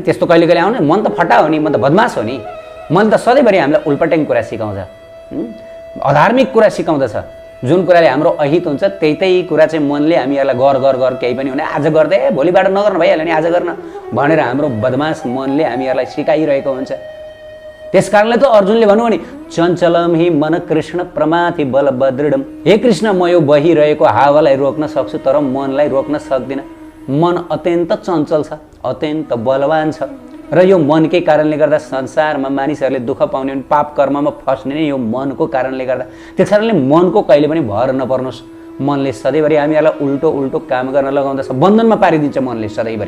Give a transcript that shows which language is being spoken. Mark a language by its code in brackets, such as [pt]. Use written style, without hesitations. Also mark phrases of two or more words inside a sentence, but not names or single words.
[ne] त्यस्तो कहिले कहिले आउने, मन त फटा हो नि, मन त बदमास हो नि। मन त सधैँभरि हामीलाई उल्पट्याङ कुरा सिकाउँछ, अधार्मिक कुरा सिकाउँदछ। जुन कुराले हाम्रो अहित हुन्छ त्यही कुरा चाहिँ मनले हामीहरूलाई गर केही पनि हुने, आज गर्दै भोलिबाट नगर्नु भइहाल्यो नि, आज गर्न भनेर हाम्रो बदमास मनले हामीहरूलाई सिकाइरहेको हुन्छ। त्यस कारणले त अर्जुनले भन्नुभयो नि, [sa] चञ्चलम हि मन कृष्ण प्रमाथि बलभद्रडम। [ne] हे कृष्ण, म यो बहिरहेको हावालाई रोक्न सक्छु तर मनलाई रोक्न सक्दिनँ। मन अत्यन्त चञ्चल छ, अत्यन्त बलवान छ र यो मनकै कारणले गर्दा संसारमा मानिसहरूले दुःख पाउने, पाप कर्ममा फस्ने नै यो मनको कारणले गर्दा। त्यस कारणले मनको कहिले पनि भर नपर्नुहोस्। मनले सधैँभरि हामीहरूलाई उल्टो उल्टो काम गर्न लगाउँदछ, बन्धनमा पारिदिन्छ मनले सधैँभरि।